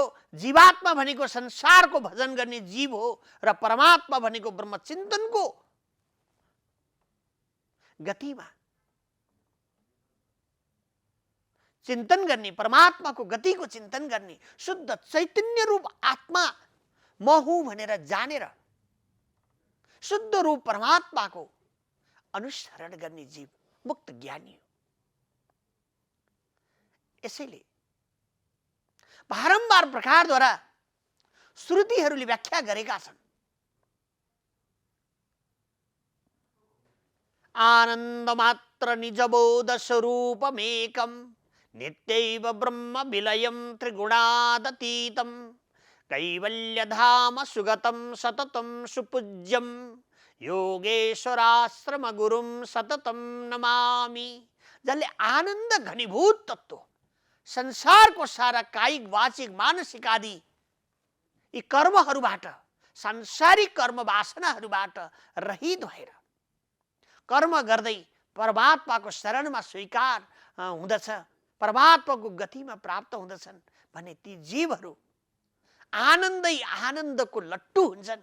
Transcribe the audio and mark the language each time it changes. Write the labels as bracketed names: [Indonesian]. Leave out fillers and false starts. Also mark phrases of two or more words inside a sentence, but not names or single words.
[Nepali] जीवात्मा भनेको संसारको भजन गर्ने जीव हो र परमात्मा भनेको ब्रह्मचिन्तनको गतिमा चिन्तन गर्ने, परमात्माको गतिको चिन्तन गर्ने शुद्ध चैतन्य रूप आत्मा म हुँ भनेर जानेर शुद्ध रूप परमात्माको अनुसरण गर्ने जीव मुक्त ज्ञानी हो। यसैले बारम्बार प्रकारद्वारा श्रुतिहरूले व्याख्या गरेका छन्। [Sanskrit] आनन्द मात्र निजबोध स्वरूपमेकं नित्यैव ब्रह्म विलयं त्रिगुणादतीतं कैवल्यधाम सुगतं सततं सुपूज्यं योगेश्वराश्रम गुरुं सततं नमामि। [Nepali] जसले आनन्द घनीभूत तत्व संसारको सारा कायिक वाचिक मानसिक आदि यी कर्महरूबाट, सांसारिक कर्म वासनाहरूबाट रहित भएर कर्म गर्दै परमात्माको शरणमा स्वीकार हुँदछ, परमात्माको गतिमा प्राप्त हुँदछन् भने ती जीवहरू आनन्दै आनन्दको लट्टु हुन्छन्।